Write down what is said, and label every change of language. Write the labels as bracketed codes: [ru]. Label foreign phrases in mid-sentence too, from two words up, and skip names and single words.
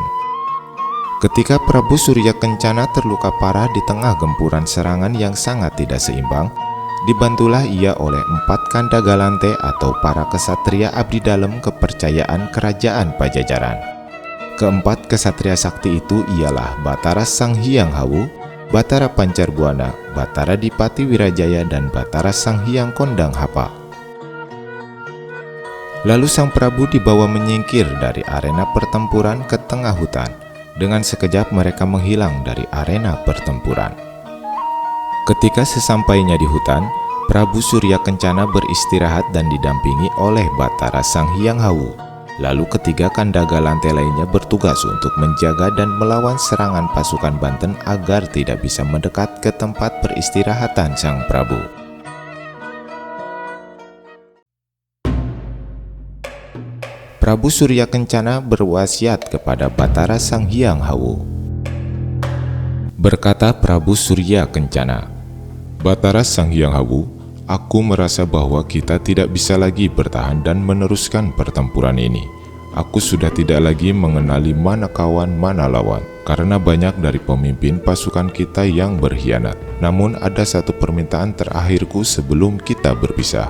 [id] Ketika Prabu Surya Kencana terluka parah di tengah gempuran serangan yang sangat tidak seimbang, dibantulah ia oleh 4 Kandagalante atau para kesatria abdi dalam kepercayaan kerajaan Pajajaran. Keempat kesatria sakti itu ialah Batara Sang Hyang Hawu, Batara Pancarbuana, Batara Dipati Wirajaya, dan Batara Sang Hyang Kondang Hapa. Lalu sang Prabu dibawa menyingkir dari arena pertempuran ke tengah hutan. Dengan sekejap mereka menghilang dari arena pertempuran. Ketika sesampainya di hutan, Prabu Surya Kencana beristirahat dan didampingi oleh Batara Sang Hyang Hawu. Lalu ketiga Kandagalante lainnya bertugas untuk menjaga dan melawan serangan pasukan Banten agar tidak bisa mendekat ke tempat peristirahatan sang Prabu. Prabu Surya Kencana berwasiat kepada Batara Sang Hyang Hawu. Berkata Prabu Surya Kencana, "Batara Sang Hyang Hawu, aku merasa bahwa kita tidak bisa lagi bertahan dan meneruskan pertempuran ini. Aku sudah tidak lagi mengenali mana kawan mana lawan, karena banyak dari pemimpin pasukan kita yang berkhianat. Namun ada satu permintaan terakhirku sebelum kita berpisah."